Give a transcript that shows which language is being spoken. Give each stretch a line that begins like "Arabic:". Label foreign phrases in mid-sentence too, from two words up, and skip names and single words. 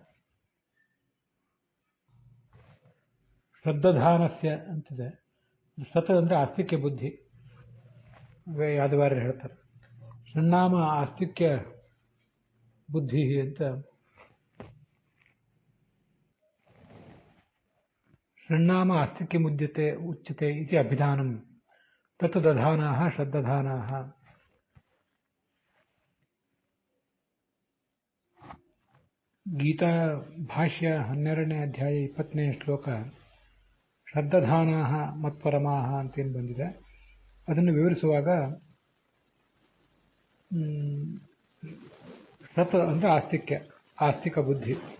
Kannada: ಶ್ರದ್ಧಾನಸ್ಯ ಅಂತಿದೆ. ಶ್ರದ್ಧ ಅಂದರೆ ಆಸ್ತಿಕ್ಯ ಬುದ್ಧಿ. ಯಾದವಾರ್ಯರು ಹೇಳ್ತಾರೆ,
Sanskrit: ಷಣ್ಣಾಮ ಆಸ್ತಿಕ್ಯ ಬುದ್ಧಿ
Kannada: ಅಂತ.
Sanskrit: ಷಣ್ಣಾಮ ಆಸ್ತಿಕ್ಯ ಮುದ್ಯತೆ ಉಚ್ಯತೆ ಇತಿ ಅಭಿಧಾನಂ ತತ್ ದಧಾನಾಃ ಶ್ರದ್ಧಾನಾಃ.
Kannada: ಗೀತಾ ಭಾಷ್ಯ 12ನೇ ಅಧ್ಯಾಯ 20ನೇ ಶ್ಲೋಕ
Sanskrit: ಶ್ರದ್ಧಾನಾಃ ಮತ್ಪರಮಾಃ
Kannada: ಅಂತೇನು ಬಂದಿದೆ, ಅದನ್ನು ವಿವರಿಸುವಾಗ ಶ್ರತ್ ಅಂದರೆ ಆಸ್ತಿಕ ಬುದ್ಧಿ.